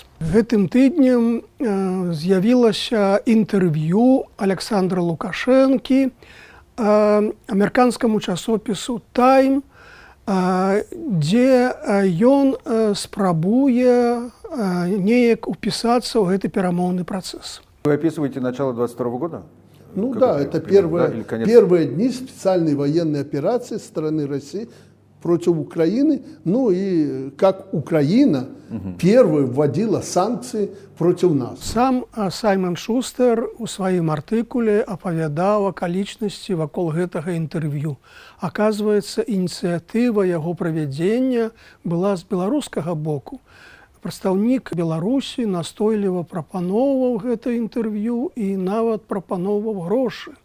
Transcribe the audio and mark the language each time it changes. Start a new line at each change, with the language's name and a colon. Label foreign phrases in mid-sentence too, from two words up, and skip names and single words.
Belarusian: Гэтым тыднем з'явілася інтэрв'ю Александра Лукашэнкі амерыканскаму часопісу «Тайм», дзе ён спрабуе неяк
Russian: уписаться в этот
Belarusian: перамоўны процесс.
Russian: Вы описываете начало 22 года? Ну да, это первые дни специальной военной операции со стороны России против Украины. Ну и как Украина первой вводила санкции против нас.
Belarusian: Сам Саймон Шустер у сваім артыкуле апавядаў акалічнасці вакол гэтага інтэрв'ю. Аказваецца, ініцыятыва яго правядзення была з беларускага боку. Прадстаўнік Беларусі настойліва прапаноўваў гэта інтэрв'ю і нават прапаноўваў грошы.